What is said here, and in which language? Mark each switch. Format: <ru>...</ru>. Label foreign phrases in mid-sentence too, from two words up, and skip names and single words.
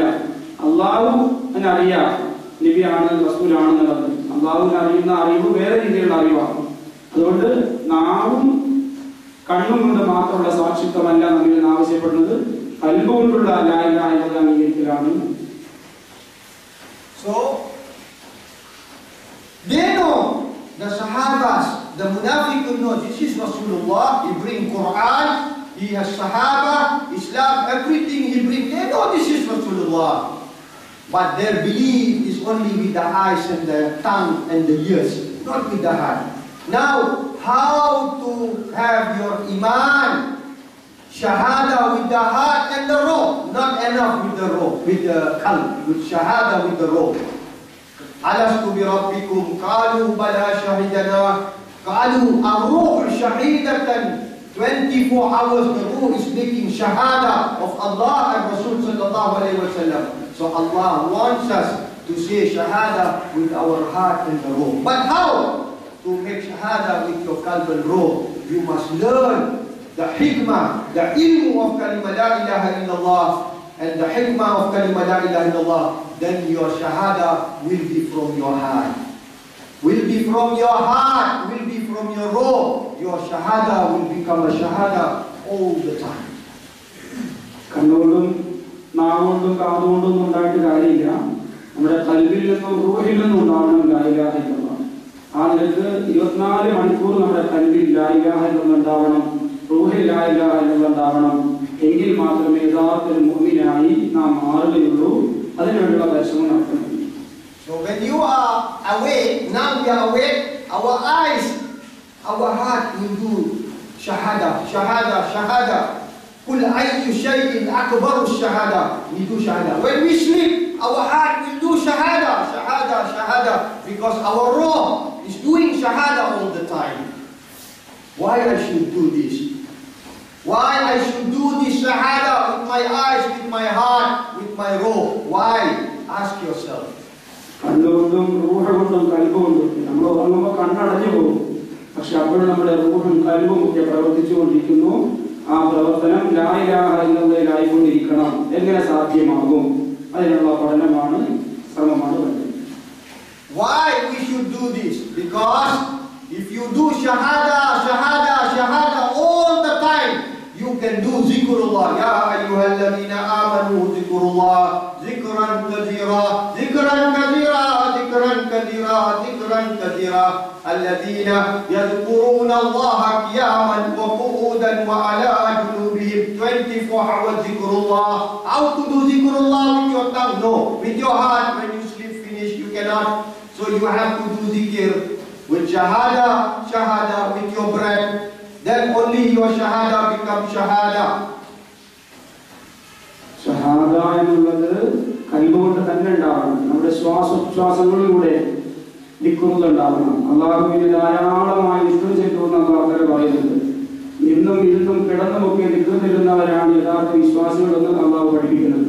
<ml>അള്ളാഹു അറിയാം നബിയാണ് റസൂലാണെന്നുള്ളത്. അള്ളാഹുവിനെ അറിയുന്ന അറിവ് വേറെ രീതിയിലുള്ള അറിവാണ്. അതുകൊണ്ട് നാവും കണ്ണും കൊണ്ട് മാത്രമുള്ള സാക്ഷിത്വമല്ല നമ്മിൽ ആവശ്യപ്പെടുന്നത്, ഖൽബ് കൊണ്ടുള്ള</ml> <ar>لا إله إلا الله</ar> <ml>അംഗീകരിക്കലാണ്.</ml> <en>So they know, the Sahabas, the Munafiqun know this is Rasulullah. He bring Quran, he has Sahaba, Islam, everything he bring. They know this is Rasulullah, but their belief is only with the eyes and the tongue and the ears, not with the heart. Now, how to have your iman? Shahada with the heart and the ruh, not enough with the ruh, with the qalb, with shahada with the ruh.</en> <ar>ألست بربكم قالوا بلى شهدنا قالوا الروح شهادة</ar> <en>24 hours the ruh is making shahada of Allah and Rasul</en> <ar>صلى الله عليه وسلم.</ar> <en>So Allah wants us to say shahada with our heart and the ruh. But how to make shahada with your qalb and ruh? You must learn the hikmah, the ilmu of</en> <ar>كلمة لا إله إلا الله,</ar> <en>and the hikmah of</en> <ar>كلمة لا إله إلا الله.</ar> <en>Then your shahada will be from your heart. Will be from your heart, will be from your ruh. Your shahada will become a shahada all the time.</en> <ml>കണ്ണുകൊണ്ടും നാവുകൊണ്ടും കാതുകൊണ്ടും ഉണ്ടായിട്ട് കാര്യമില്ല. നമ്മുടെ കൽബിൽ നിന്നും റൂഹിൽ നിന്നും ഉണ്ടാവണം</ml> <ar>لا إله إلا الله.</ar> <ml>ആ നിലക്ക് 24 മണിക്കൂർ നമ്മുടെ കൽബിൽ</ml> <ar>لا إله إلا الله</ar> <ml>ഉണ്ടാവണം, റൂഹിൽ</ml> <ar>لا إله إلا الله</ar> <ml>ഉണ്ടാവണം. എങ്കിൽ മാത്രമേ യഥാർത്ഥ മുഅ്മിനായി നാം മാറുകയുള്ളൂ. അതിനുവേണ്ടിയുള്ള പരിശ്രമം നടത്തണം.</ml> <en>So when you are awake, now we are awake, our eyes, our heart will do shahada, shahada, shahada.</en> <ar>قل أي شيء أكبر شهادة.</ar> <en>We do shahada. When we sleep, our heart will do shahada, shahada, shahada. Because our ruh is doing shahada all the time. Why I should do this? Why I should do this shahada with my eyes, with my heart, with my ruh? Why? Ask yourself.</en> <ml>കണ്ണുകൊണ്ടും റൂഹ കൊണ്ടും കൽബ് കൊണ്ടും നമ്മൾ ഉറങ്ങുമ്പോൾ കണ്ണടഞ്ഞു പോകും. പക്ഷെ അപ്പോഴും നമ്മുടെ റൂഹും കൽബും ഒക്കെ പ്രവർത്തിച്ചുകൊണ്ടിരിക്കുന്നു. ആ പ്രവർത്തനം ലാ ഇലാഹ ഇല്ലല്ലാഹിലായിക്കൊണ്ടിരിക്കണം. എങ്ങനെ സാധ്യമാകും? അതിനുള്ള പഠനമാണ്, ശ്രമമാണ് വേണ്ടത്.</ml> <en>Why we should do this? Because if you do shahada, shahada, shahada all the time, you can do zikrullah.</en> <ar>يا أيها الذين آمنوا ذكر الله ذكرا كثيرا ذكرا كثيرا ذكرا كثيرا ذكرا كثيرا الذين يذكرون الله قياما وقعودا وعلى جنوبهم.</ar> <en>24 hours zikrullah. How to do zikrullah with your tongue? No, with your heart. When you sleep finish, you cannot. So you have to do zikr with shahada, shahada with your breath. Then only your shahada becomes shahada.</en> <ml>ഷഹാദ എന്നുള്ളത് കൽബുകൊണ്ട് തന്നെ ഉണ്ടാവണം. നമ്മുടെ ശ്വാസോച്ഛ്വാസങ്ങളിലൂടെ ദിക്റുകൾ ഉണ്ടാവണം. അല്ലാഹുവിനെ ധാരാളമായി ദിക്ർ ചെയ്യുമെന്ന് അല്ലാഹു പറയുന്നുണ്ട്. ഇന്നും ഇരുന്നും കിടന്നുമൊക്കെ ദിക്ർ ചെല്ലുന്നവരാണ് യഥാർത്ഥ വിശ്വാസികളെന്ന് അല്ലാഹു പഠിപ്പിക്കുന്നുണ്ട്.</ml>